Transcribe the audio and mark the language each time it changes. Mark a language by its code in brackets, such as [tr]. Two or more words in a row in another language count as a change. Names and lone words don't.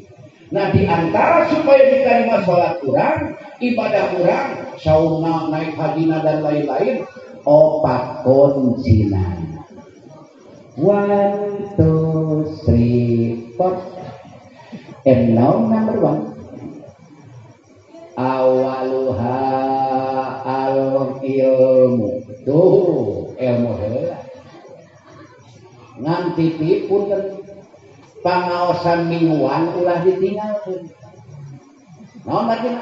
[id] Nah, di antara supaya diterima sholat kurang, ibadah kurang, sauna, naik hajina dan lain-lain, opat kuncinya. 1, 2, 3, 4. [en] And now number 1. [ar] أولها العلم. [su] Tuh, ilmu heula. Ngan titip punten pangaosan mingguan ulah ditinggalkeun. Naon artina?